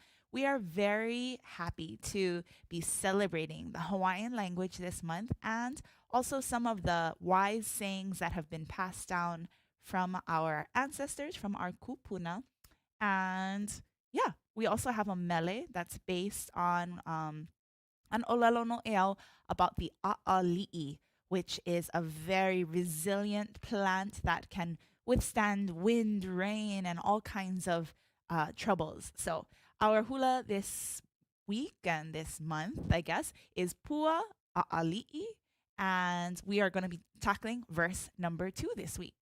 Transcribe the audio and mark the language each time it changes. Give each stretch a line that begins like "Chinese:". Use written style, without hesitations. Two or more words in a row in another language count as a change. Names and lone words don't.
English: We are very happy to be celebrating the Hawaiian language this month and also some of the wise sayings that have been passed down from our ancestors, from our kupuna. And yeah, we also have a mele that's based on an
Hawaiian: ʻŌlelo Noʻeau
English: about the ʻAʻaliʻi, which is a very resilient plant that can withstand wind, rain, and all kinds of troubles. So our hula this week and this month, I guess, is Pua ʻAʻaliʻi, and we are going to be tackling verse number 2 this week.